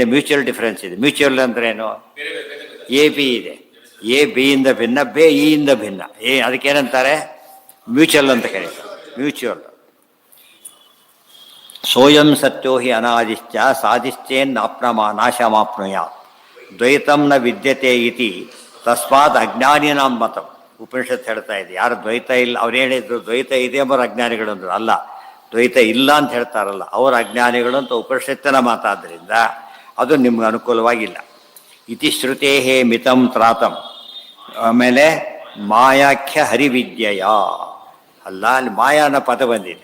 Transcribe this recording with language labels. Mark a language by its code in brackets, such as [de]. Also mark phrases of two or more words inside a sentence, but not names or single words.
[en] mutual difference [kn] ಇದೆ. ಮ್ಯೂಚುವಲ್ ಅಂದ್ರೇನು? ಎ ಬಿ ಇದೆ, ಎ ಬಿಯಿಂದ ಭಿನ್ನ, ಬೆ ಇಯಿಂದ ಭಿನ್ನ. ಅದಕ್ಕೇನಂತಾರೆ? ಮ್ಯೂಚುವಲ್ ಅಂತ ಕರೀತಾರೆ. ಮ್ಯೂಚುವಲ್. [sa] ಸೋಯಂ ಸತ್ಯೋ ಹಿ ಅನಾದಿಶ್ಚ ಸಾಧಿಶ್ಚೇನ್ ನಾಶಮಾಪ್ನುಯಾತ್ ದ್ವೈತಂ ನ ವಿದ್ಯತೆ ಇತಿ ತಸ್ಮಾತ್ ಅಜ್ಞಾನಿನಾಂ ಮತಂ. [kn] ಉಪನಿಷತ್ ಹೇಳ್ತಾ ಇದೆ, ಯಾರು ದ್ವೈತ ಇಲ್ಲ ಅವ್ರು ಹೇಳಿದ್ರು ದ್ವೈತ ಇದೆ ಎಂಬರು ಅಜ್ಞಾನಿಗಳು ಅಂದರು. ಅಲ್ಲ, ದ್ವೈತ ಇಲ್ಲ ಅಂತ ಹೇಳ್ತಾರಲ್ಲ ಅವರು ಅಜ್ಞಾನಿಗಳು ಅಂತ ಉಪನಿಷತ್ತಿನ ಮಾತಾದ್ದರಿಂದ ಅದು ನಿಮ್ಗೆ ಅನುಕೂಲವಾಗಿಲ್ಲ. [sa] ಇತಿ ಶ್ರುತೇ ಮಿತಂ ತ್ರಾತಂ. [kn] ಆಮೇಲೆ ಮಾಯಾಖ್ಯ ಹರಿವಿದ್ಯೆಯ ಅಲ್ಲ, ಅಲ್ಲಿ ಮಾಯಾ ಅನ್ನೋ ಪದ ಬಂದಿದೆ.